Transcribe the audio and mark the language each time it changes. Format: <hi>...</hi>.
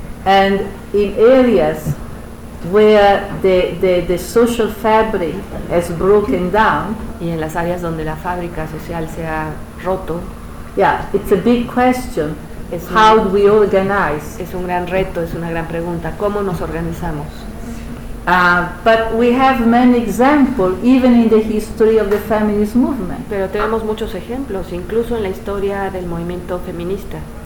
<en>and in areas where the social fabric has broken down,</en> <es>y en las áreas donde la fábrica social se ha roto,</es> <en>yeah, it's a big question. How do we organize?</en> <es>Es un gran reto, es una gran pregunta. ¿Cómo nos organizamos?</es> <en>But we have many examples, even in the history of the feminist movement.</en> <es>Pero tenemos muchos ejemplos, incluso en la historia del movimiento feminista.</es>